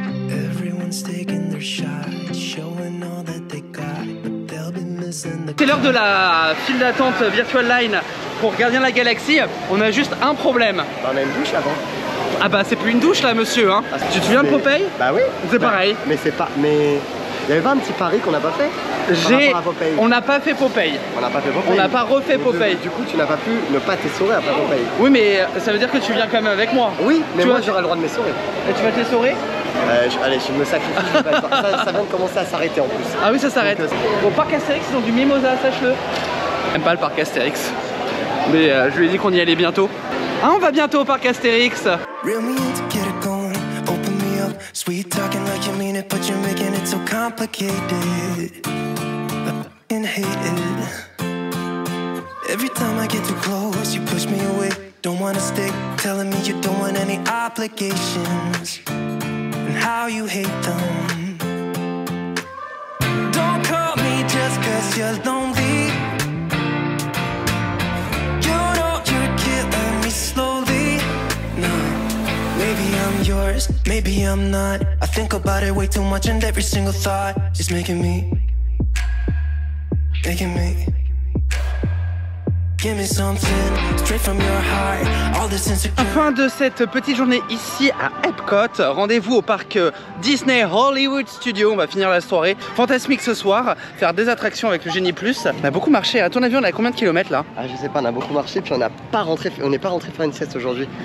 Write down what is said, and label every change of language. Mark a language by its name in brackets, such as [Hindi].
[English] Everyone's taking their shot, showing all that they got, but they'll be missing the. [French] C'est l'heure de la file d'attente Virtual Line pour Gardiens de la Galaxie. On a juste un problème. On a une douche avant. Ah bah c'est plus une douche là monsieur hein. Tu te souviens de Popeye? Bah oui. C'est pareil. Mais c'est pas. Mais Il y avait pas un petit pari qu'on n'a pas fait par rapport à Popeye. On n'a pas fait Popeye. On n'a pas fait Popeye. On n'a pas refait Popeye. Du coup, tu n'as pas pu ne pas t'essorer après Popeye. Oui, mais ça veut dire que tu viens quand même avec moi. Oui, mais tu moi vois, j'aurai le droit de m'essorer. Et tu vas t'essorer? Allez, je me sacrifie. Ça vient de commencer à s'arrêter en plus. Ah oui, ça s'arrête. Donc, Au parc Astérix, ils ont du mimosa, sache-le. J'aime pas le parc Astérix. Mais je lui ai dit qu'on y allait bientôt. Ah, on va bientôt au parc Astérix. [English] Reel me in to get it going, open me up. Sweet talking like you mean it, but you're making it so complicated. I fucking hate it. Every time I get too close, you push me away. Don't wanna stick, telling me you don't want any obligations. And how you hate them. Don't call me just cause you're lonely. You know you're killing me slowly. No, maybe I'm yours, maybe I'm not. I think about it way too much and every single thought is making me. Give me something straight from your heart. All this insecurity. [French] Fin de cette petite journée ici à Epcot. Rendez-vous au parc Disney Hollywood Studios. On va finir la soirée fantasmique ce soir, faire des attractions avec le Génie Plus. On a beaucoup marché. À ton avis, on a combien de kilomètres là? Ah, je sais pas, on a beaucoup marché puis on n'est pas rentré faire une sieste aujourd'hui.